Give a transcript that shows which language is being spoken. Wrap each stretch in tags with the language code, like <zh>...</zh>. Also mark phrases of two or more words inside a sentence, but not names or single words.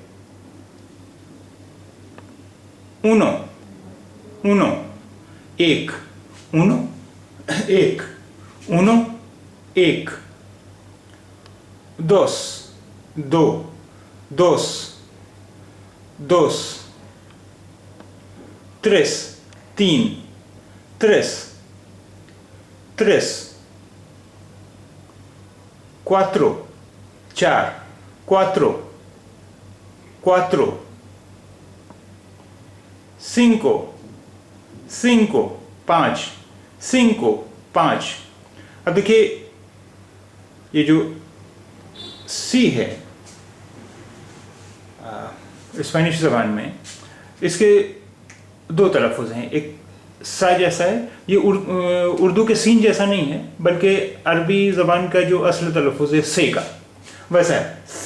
<es>uno uno एक uno एक uno एक dos दो dos dos tres तीन tres tres cuatro चार cuatro cuatro cinco cinco पाँच cinco पाँच।</es> <ur>اب دیکھیے یہ جو سی ہے اسپینش زبان میں، اس کے دو تلفظ ہیں. ایک سا جیسا ہے، یہ اردو کے سین جیسا نہیں ہے، بلکہ عربی زبان کا جو اصل تلفظ ہے سے کا ویسا ہے.</ur>